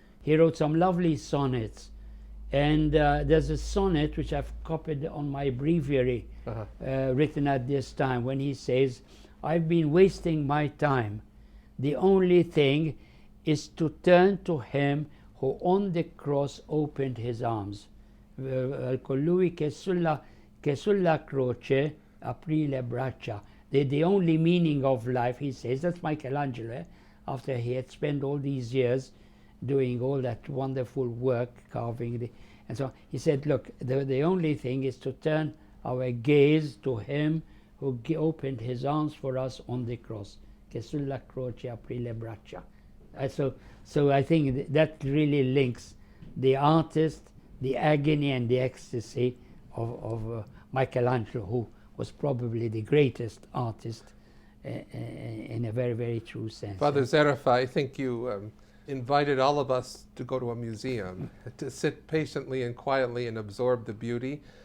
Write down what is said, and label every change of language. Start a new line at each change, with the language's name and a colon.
English: He wrote some lovely sonnets. And there's a sonnet which I've copied on my breviary, written at this time, when he says, I've been wasting my time. The only thing is to turn to him who on the cross opened his arms.
Italian: Colui che sulla croce aprì le braccia.
English: The only meaning of life, he says, that's Michelangelo, after he had spent all these years doing all that wonderful work, carving, and so on. He said, look, the only thing is to turn our gaze to him who opened his arms for us on the cross.
Italian: Che sulla croce aprì le braccia.
English: So I think that really links the artist, the agony and the ecstasy of Michelangelo, who was probably the greatest artist in a very, very true sense. Father Zerafa, I think you invited all of us to go to a museum, to sit patiently and quietly and absorb the beauty.